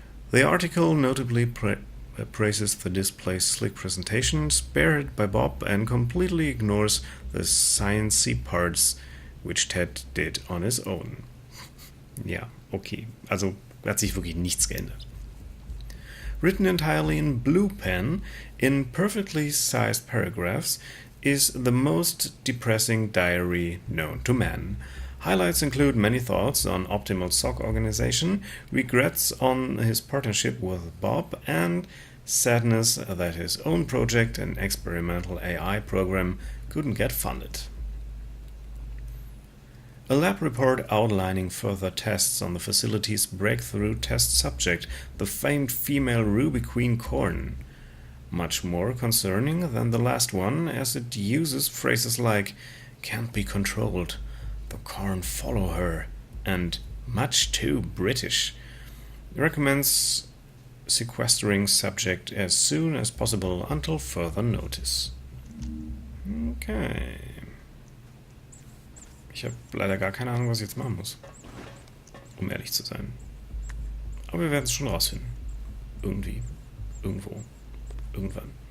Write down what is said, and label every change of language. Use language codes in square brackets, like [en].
[en] The article notably praises the display's slick presentation, spared by Bob, and completely ignores the sciencey parts which Ted did on his own. [de] Ja, okay. Also hat sich wirklich nichts geändert. [en] Written entirely in blue pen, in perfectly sized paragraphs, is the most depressing diary known to man. Highlights include many thoughts on optimal SOC organization, regrets on his partnership with Bob, and sadness that his own project, an experimental AI program, couldn't get funded. A lab report outlining further tests on the facility's breakthrough test subject, the famed female Ruby Queen Corn. Much more concerning than the last one, as it uses phrases like "can't be controlled," "the corn follow her," and "much too British." It recommends sequestering subject as soon as possible until further notice. [de] Okay. Ich habe leider gar keine Ahnung, was ich jetzt machen muss. Um ehrlich zu sein. Aber wir werden es schon rausfinden. Irgendwie. Irgendwo. Irgendwann.